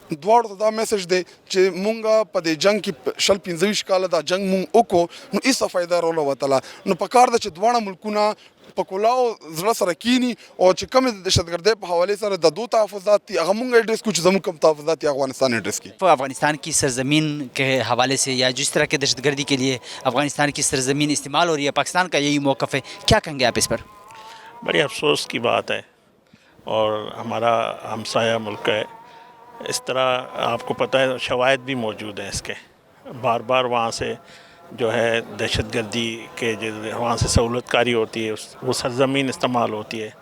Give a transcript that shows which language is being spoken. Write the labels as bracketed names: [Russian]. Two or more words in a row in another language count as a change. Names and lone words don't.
[Pashto] دواړو ته دا میسج دی چې مونږ په دې جنگ کې 25 کاله دا جنگ مونږ وکړو، نو هیڅ فایده رونه وتله. نو په کار ده چې دواړه ملکونه په کلاو زړه سره کینی، او چې کوم د دهشتګردۍ په حواله سره د دوه تحفظات دي هغه مونږ ایډریس کو چې زموږ کوم تحفظات دي افغانستان ایډریس کی. [Urdu] افغانستان کی سرزمین کے حوالے سے یا جس طرح کے دہشتگردی کے لیے افغانستان کی سرزمین استعمال ہو رہی ہے، پاکستان کا یہی موقف ہے، کیا کہیں گے آپ اس پر؟ بڑی افسوس کی بات ہے، اور ہمارا ہمسایہ ملک ہے. اس طرح آپ کو پتہ ہے شواہد بھی موجود ہیں اس کے، بار بار وہاں سے جو ہے دہشت گردی کے جو وہاں سے سہولت کاری ہوتی ہے وہ سرزمین استعمال ہوتی ہے.